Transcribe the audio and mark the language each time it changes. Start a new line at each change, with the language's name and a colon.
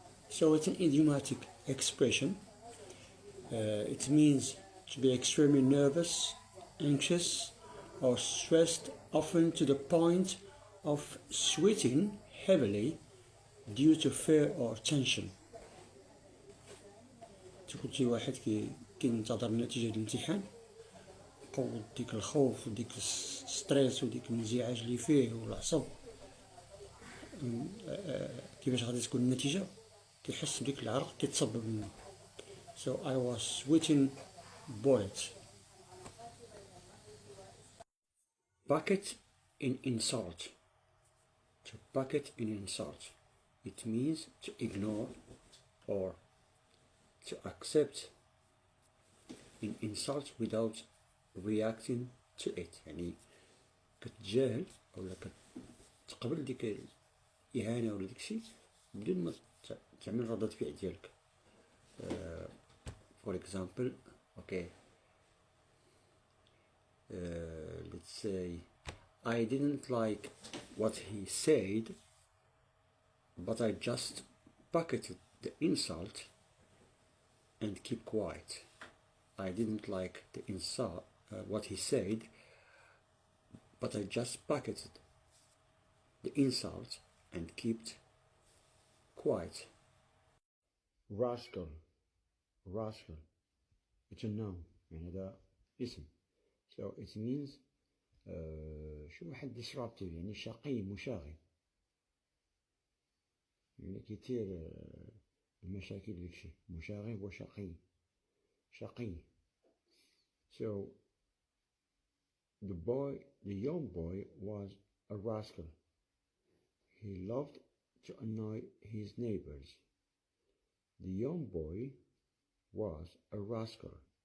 English: So it's an idiomatic expression. It means to be extremely nervous, anxious, or stressed, often to the point of sweating heavily due to fear or tension.
Arabic: تكون شي واحد كينتظر نتيجة الامتحان، قوة ديك الخوف وديك الستريس وديك الانزعاج اللي فيه والعصب، كيفاش غادي تكون النتيجة كيحس بديك العرق كيتصبب منه.
English: So I was sweating bullets. Bucket in insult. To bucket in insult. It means to ignore or to accept an insult without reacting to it.
Arabic: يعني كتجاهل أو كتقبل ديك الإهانة ولا داكشي بدون ما تعمل ردة فعل ديالك.
English: For example, okay, let's say I didn't like what he said, but I just bucketed the insult and keep quiet. I didn't like the insult, what he said, but I just bucketed the insult and kept quiet. Rascal. Rascal. It's a noun.
Arabic: يعني هذا اسم.
English: So it means
Arabic: شي واحد disruptive يعني شقي مشاغب. يعني كيثير المشاكل داكشي مشاغب وشقي. شقي.
English: So the young boy was a rascal. He loved to annoy his neighbors. The young boy was a rascal.